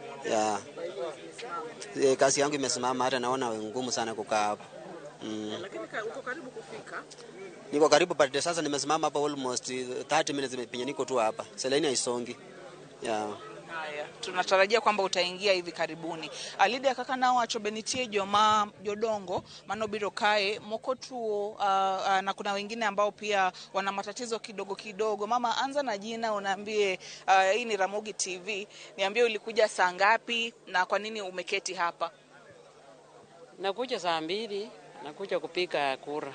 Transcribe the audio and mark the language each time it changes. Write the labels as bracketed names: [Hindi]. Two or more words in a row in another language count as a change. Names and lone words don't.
[Swahili] Kazi yangu imesimama, hata naona ngumu sana kukaa hapa. Lakini uko karibu kufika? Niko karibu, but sasa nimesimama hapa [English] almost 30 minutes [Swahili] penye niko tu hapa. Seleni haisongi. Haya, tunatarajia kwamba utaingia hivi karibuni. Lydia [Luo (Kenya and Tanzania)] kaka nao achobenitie joma jodongo manobiro kae mokotuo, [Swahili] na kuna wengine ambao pia wana matatizo kidogo kidogo. Mama, anza na jina, unaambie hii ni Ramogi TV. Niambie ulikuja saa ngapi na kwa nini umeketi hapa? Nakuja saa 2, nakuja kupika kura.